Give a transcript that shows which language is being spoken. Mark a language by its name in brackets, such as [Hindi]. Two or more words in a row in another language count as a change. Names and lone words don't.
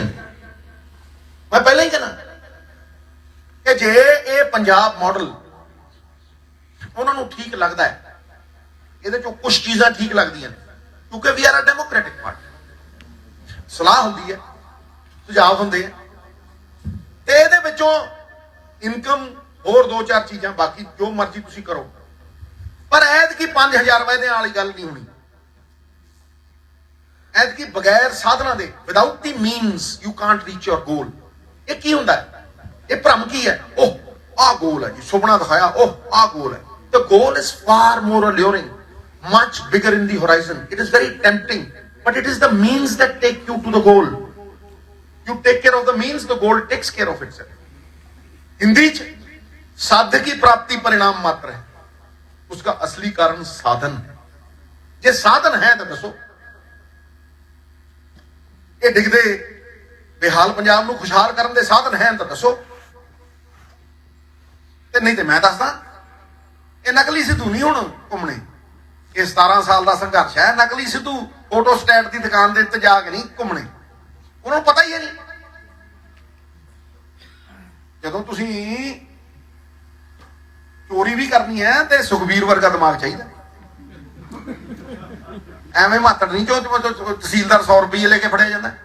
[Punjabi] ਮੈਂ ਪਹਿਲਾਂ ਹੀ ਕਹਿਣਾ ਕਿ ਜੇ ਇਹ ਪੰਜਾਬ ਮਾਡਲ ਉਹਨਾਂ ਨੂੰ ਠੀਕ ਲੱਗਦਾ ਹੈ, ਇਹਦੇ ਚੋਂ ਕੁਝ ਚੀਜ਼ਾਂ ਠੀਕ ਲੱਗਦੀਆਂ ਨੇ, ਕਿਉਂਕਿ [English] we are a democratic party, [Punjabi] ਸਲਾਹ ਹੁੰਦੀ ਹੈ, ਸੁਝਾਅ ਹੁੰਦੇ ਆ, ਤੇ ਇਹਦੇ ਵਿੱਚੋਂ ਇਨਕਮ ਹੋਰ 2-4 ਚੀਜ਼ਾਂ, ਬਾਕੀ ਜੋ ਮਰਜ਼ੀ ਤੁਸੀਂ ਕਰੋ, ਪਰ ਐਤਕੀ 5000 ਵਾਅਦੇ ਵਾਲੀ ਗੱਲ ਨਹੀਂ ਹੋਣੀ। [English] ਐਤਕੀ ਬਗੈਰ ਸਾਧਨਾਂ ਦੇ, without the means you can't reach your goal. [Punjabi] ਇਹ ਕੀ ਹੁੰਦਾ ਹੈ? ਇਹ ਭ੍ਰਮ ਕੀ ਹੈ? ਉਹ ਆਹ ਗੋਲ ਹੈ ਜੀ, ਸੁਪਨਾ ਦਿਖਾਇਆ, ਉਹ ਆਹ ਗੋਲ ਹੈ। [English] The goal is far more alluring, much bigger in the horizon. It is very tempting, but it is the means that take you to the goal. You take care of the means, the goal takes care of itself. [Hindi] हिंदी च साधकी प्राप्ति परिणाम मात्र है, उसका असली कारण साधन है। [Punjabi] ਜੇ ਸਾਧਨ ਹੈ ਤਾਂ ਦੱਸੋ, ਜੇ ਡਿੱਗਦੇ ਬੇਹਾਲ ਪੰਜਾਬ ਨੂੰ ਖੁਸ਼ਹਾਲ ਕਰਨ ਦੇ ਸਾਧਨ ਹੈ ਤਾਂ ਦੱਸੋ, ਤੇ ਨਹੀਂ ਤਾਂ ਮੈਂ ਦੱਸਦਾ ਇਹ ਨਕਲੀ ਸਿੱਧੂ ਨਹੀਂ ਹੁਣ ਘੁੰਮਣੇ। ਇਹ 17 ਸਾਲ ਦਾ ਸੰਘਰਸ਼ ਹੈ। ਨਕਲੀ ਸਿੱਧੂ ਫੋਟੋ ਸਟੇਟ ਦੀ ਦੁਕਾਨ ਦੇ ਉੱਤੇ ਜਾ ਕੇ ਨਹੀਂ ਘੁੰਮਣੇ, ਉਹਨਾਂ ਨੂੰ ਪਤਾ ਹੀ ਹੈ ਨਹੀਂ। ਜਦੋਂ ਤੁਸੀਂ ਚੋਰੀ ਵੀ ਕਰਨੀ ਹੈ ਤੇ ਸੁਖਬੀਰ ਵਰਗਾ ਦਿਮਾਗ ਚਾਹੀਦਾ, ਐਵੇਂ ਮਾਤੜ ਨਹੀਂ ਜੋ ਤਹਿਸੀਲਦਾਰ 100 ਰੁਪਏ ਲੈ ਕੇ ਫੜਿਆ ਜਾਂਦਾ।